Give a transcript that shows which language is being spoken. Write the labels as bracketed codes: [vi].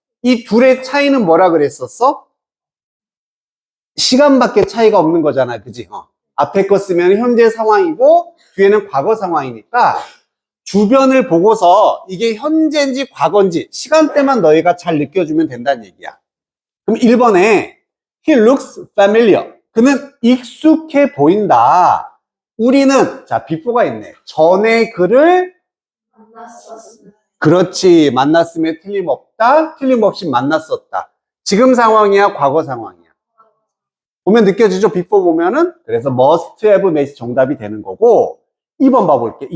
[ko] 이 둘의 차이는 뭐라 그랬었어? 시간밖에 차이가 없는 거잖아. 그지? 앞에 거 쓰면 현재 상황이고, 뒤에는 과거 상황이니까, 주변을 보고서 이게 현재인지 과거인지 시간대만 너희가 잘 느껴주면 된다는 얘기야. 그럼 1번에 [en] He looks familiar. [ko] 그는 익숙해 보인다. 우리는 자 before가 있네. 전에 그를 그렇지 만났으면 틀림없다. 틀림없이 만났었다. 지금 상황이야 과거 상황이야. 보면 느껴지죠? before 보면은 그래서 [en] must have mat [ko] 이 정답이 되는 거고 2번 봐볼게.